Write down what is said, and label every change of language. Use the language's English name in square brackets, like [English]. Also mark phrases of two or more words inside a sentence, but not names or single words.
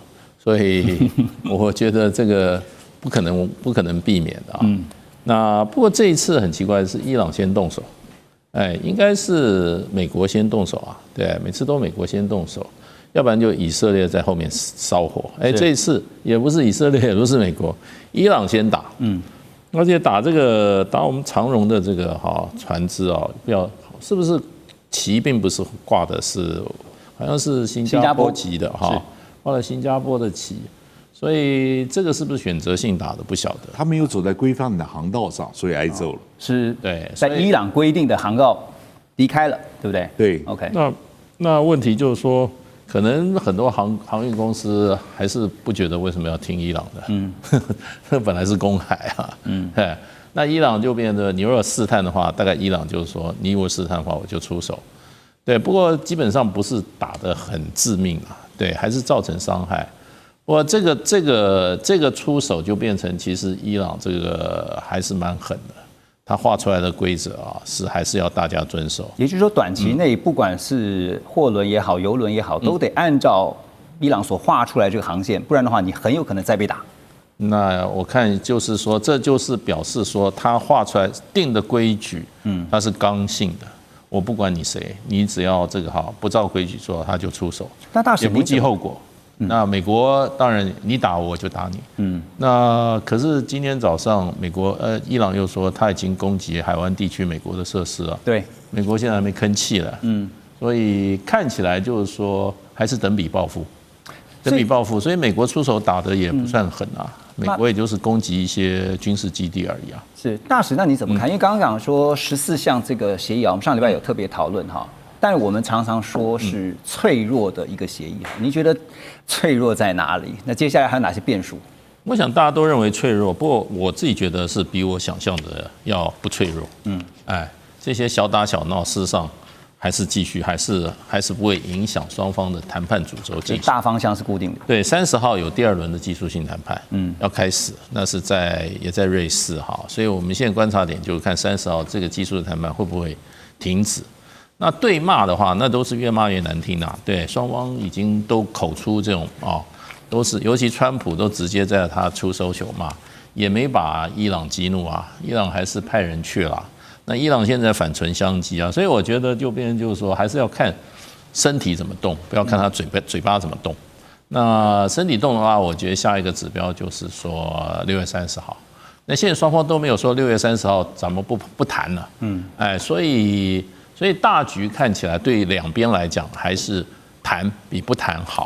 [Chinese] 所以我覺得這個不可能避免的啊。那不過這一次很奇怪的是，伊朗先動手。應該是美國先動手啊，對，每次都美國先動手，要不然就以色列在後面燒火。這一次也不是以色列，也不是美國，伊朗先打，而且打我們長榮的這個船只啊，是不是旗並不是掛的是，好像是新加坡籍的哈，掛了新加坡的旗。所以這個是不是選擇性打的不曉得？他沒有走在規範的航道上，所以挨揍了。是對，在伊朗規定的航道離開了，對不對？對，OK。那問題就是說，可能很多航運公司還是不覺得為什麼要聽伊朗的。這本來是公海啊。那伊朗就變得，你如果試探的話，大概伊朗就是說，你如果試探的話，我就出手。對，不過基本上不是打得很致命啊，對，還是造成傷害。我這個出手就變成，其實伊朗這個還是蠻狠的，他畫出來的規則啊，還是要大家遵守。也就是說，短期內不管是貨輪也好，郵輪也好，都得按照伊朗所畫出來這個航線，不然的話，你很有可能再被打。那我看就是說，這就是表示說，他畫出來定的規矩，它是剛性的。我不管你誰，你只要這個不照規矩做，他就出手，那大使也不計後果。那美國當然你打我就打你，那可是今天早上伊朗又說他已經攻擊海灣地區美國的設施了，對，美國現在還沒吭氣了，所以看起來就是說還是等比報復，所以美國出手打得也不算狠啊，美國也就是攻擊一些軍事基地而已啊。是大使，那你怎麼看？因為剛剛講說14項這個協議啊，我們上禮拜有特別討論哈。但我們常常說是脆弱的一個協議。您覺得脆弱在哪裡？那接下來還有哪些變數？我想大家都認為脆弱，不過我自己覺得是比我想象的要不脆弱。這些小打小鬧，事實上還是繼續，還是不會影響雙方的談判主軸進行。大方向是固定的。对，30號有第2輪的技術性談判，要開始，那是也在瑞士哈，所以我們現在觀察點就是看30號這個技術的談判會不會停止。那對罵的話，那都是越罵越難聽啊。對，雙方已經都口出這種都是，尤其川普都直接在他出手球罵，也沒把伊朗激怒啊，伊朗還是派人去了。那伊朗現在反唇相譏啊，所以我覺得就變成就是說，還是要看身體怎麼動，不要看他嘴巴怎麼動。那身體動的話，我覺得下一個指標就是說6月30號。那現在雙方都沒有說6月30號咱們不談了，所以大局看起來對兩邊來講還是談比不談好。